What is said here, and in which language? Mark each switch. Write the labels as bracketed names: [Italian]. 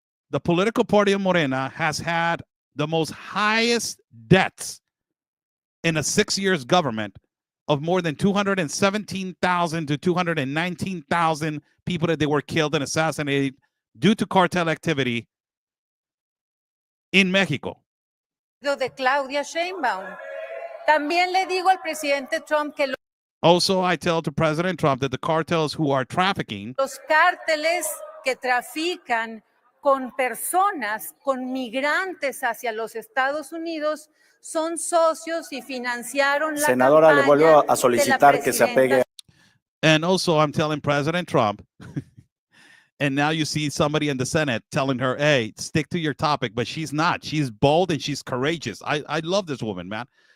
[English] The political party of Morena has had the most highest debts in a 6 years government of more than 217,000 to 219,000 people that they were killed and assassinated due to cartel activity in México. [Spanish] De Claudia Sheinbaum. También le digo al presidente Trump que [English] also, I tell to President Trump that the cartels who are trafficking, [Spanish] los cárteles que trafican con personas, con migrantes hacia los Estados Unidos, son socios y financiaron la Senadora, le vuelvo a solicitar que se apegue. [English] And also, I'm telling President Trump, and now you see somebody in the Senate telling her, hey, stick to your topic, but she's not. She's bold and she's courageous. I love this woman, man.